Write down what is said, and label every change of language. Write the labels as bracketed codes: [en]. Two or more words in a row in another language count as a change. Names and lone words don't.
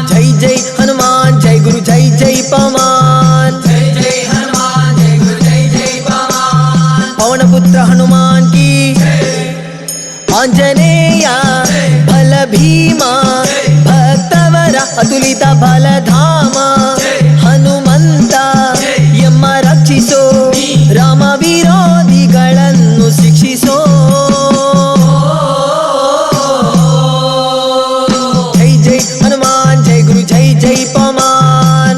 [hi] जय जय हनुमान जय गुरु जय जय पवमान. जय जय हनुमान जय गुरु जय जय पवमान. [sa] పవనపుత్ర హనుమాన్ की ఆంజనేయ బల భీమా భక్తవర అతులిత బలధామ [kn] ಹನುಮಂತ ಎಮ್ಮ ರಕ್ಷಿಸೋ ರಾಮ ವಿರೋಧಿಗಳನ್ನು ಶಿಕ್ಷಿಸೋ. [hi] जय जय हनुमान जय गुरु जय जय पवमान.